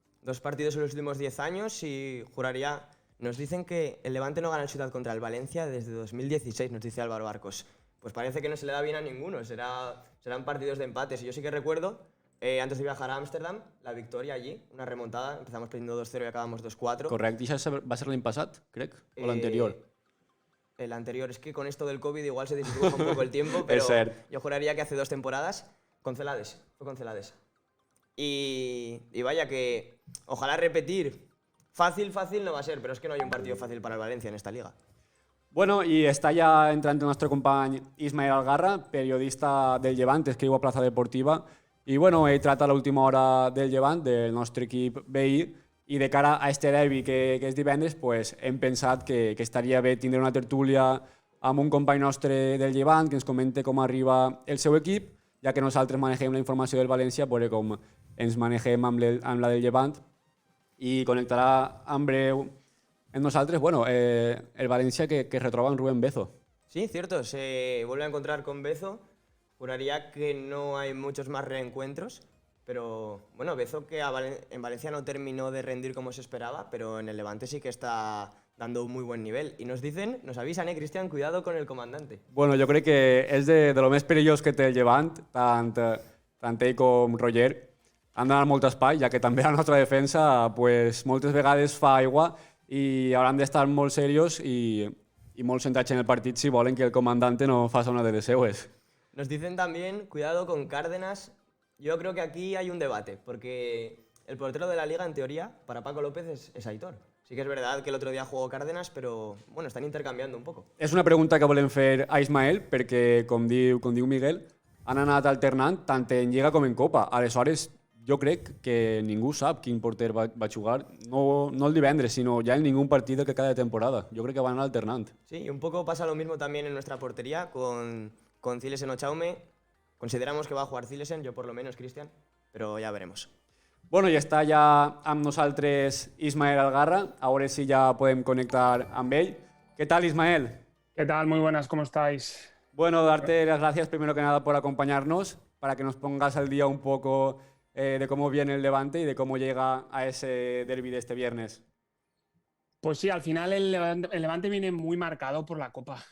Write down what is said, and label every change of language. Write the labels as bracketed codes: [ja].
[es] 2 partidos en los últimos 10 años y juraría... Nos dicen que el Levante no gana el Ciutat contra el Valencia desde 2016, nos dice Álvaro Barcos. Pues parece que no se le da bien a ninguno, serán partidos de empates. Y yo sí que recuerdo, antes de viajar a Ámsterdam, la victoria allí, una remontada, empezamos perdiendo 2-0 y acabamos 2-4. [ca] Correcte, i això va ser l'any passat, crec, o l'anterior? [es] El anterior, es que con esto del COVID igual se dificulta un poco el tiempo, pero yo juraría que hace 2 temporadas, con Celades, fue con Celades. Y vaya que, ojalá repetir, fácil no va a ser, pero es que no hay un partido fácil para el Valencia en esta liga. [ca] Bueno, i està ja entrant el nostre company Ismael Algarra, periodista del Llevant, escriu a Plaza Deportiva, i bueno, ell trata l'última hora del Llevant, del nostre equip veí, i de cara a este derbi que és divendres, pues, hem pensat que estaria bé tindre una tertúlia amb un company nostre del Llevant que ens comente com arriba el seu equip, ja que nosaltres manegem la informació del València, veure com ens manegem amb la del Llevant, i connectarà en breu en nosaltres, bueno, el Valencia que retroba en Rubén Bezo. [es] Sí, cierto, se vuelve a encontrar con Bezo. Juraría que no hay muchos más reencuentros, pero bueno, Bezo que en Valencia no terminó de rendir como se esperaba, pero en el Levante sí que está dando un muy buen nivel. Y nos dicen, nos avisan, Cristian, cuidado con el comandante. [ca] Bueno, jo crec que és de lo més perillós que té el Llevant, tant ell com Roger. Han d'anar molt espai, ja que també la nostra defensa pues, moltes vegades fa aigua i hauran d'estar molt serios i molt centrats en el partit si volen que el comandante no faça una de les seues. [es] Nos dicen también, cuidado con Cárdenas. Yo creo que aquí hay un debate, porque el portero de la Liga, en teoría, para Paco López es Aitor. Sí que es verdad que el otro día jugó Cárdenas, pero bueno, están intercanviando un poco. [ca] És una pregunta que volem fer a Ismael, perquè, com diu Miguel, han anat alternant tant en Lliga com en Copa. Aleshores, jo crec que ningú sap quin porter va jugar, no el divendres, sinó ja en ningún partit que cada temporada. Jo crec que van alternant. [es] Sí, y un poco pasa lo mismo también en nuestra portería con Zilesen o Chaume. Consideramos que va a jugar Zilesen, yo por lo menos, Cristian, pero ya veremos. [ca] Bueno, i està ja amb nosaltres Ismael Algarra. A veure si ja podem connectar amb ell. [es] ¿Qué tal, Ismael? ¿Qué tal? Muy buenas, ¿cómo estáis? Bueno, darte las gracias primero que nada por acompañarnos, para que nos pongas al día un poco de cómo viene el Levante y de cómo llega a ese derbi de este viernes. Pues sí, al final el Levante viene muy marcado por la Copa.